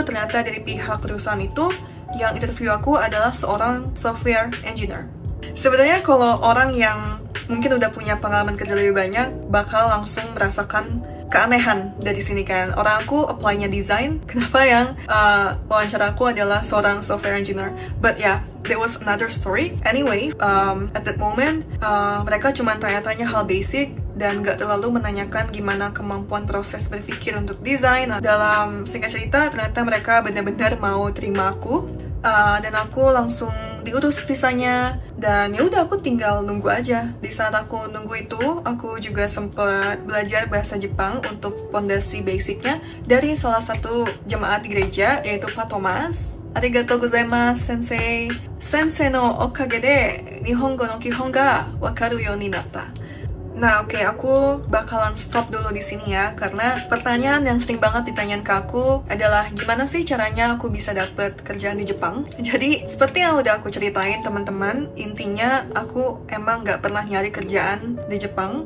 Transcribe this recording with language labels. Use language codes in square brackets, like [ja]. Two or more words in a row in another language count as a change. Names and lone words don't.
[id] Ternyata dari pihak perusahaan itu yang interview aku adalah seorang [en] software engineer. [id] Sebenarnya kalau orang yang mungkin udah punya pengalaman kerja lebih banyak bakal langsung merasakan keanehan dari sini kan. Orang aku apply-nya desain, kenapa yang wawancara aku adalah seorang [en] software engineer? But yeah, that was another story. Anyway, at that moment, [id] mereka cuma tanya-tanya hal basic dan gak terlalu menanyakan gimana kemampuan proses berpikir untuk desain. Dalam singkat cerita, ternyata mereka benar-benar mau terima aku. Dan aku langsung diurus visanya, dan ya udah aku tinggal nunggu aja. Di saat aku nunggu itu, aku juga sempat belajar bahasa Jepang untuk fondasi basicnya dari salah satu jemaat di gereja, yaitu Pak Thomas. [ja] ありがとうございます、先生. 先生のおかげで日本語の基本が分かるようになった. [id] Nah, oke, aku bakalan stop dulu di sini ya, karena pertanyaan yang sering banget ditanyain ke aku adalah gimana sih caranya aku bisa dapet kerjaan di Jepang. Jadi, seperti yang udah aku ceritain teman-teman, intinya aku emang nggak pernah nyari kerjaan di Jepang.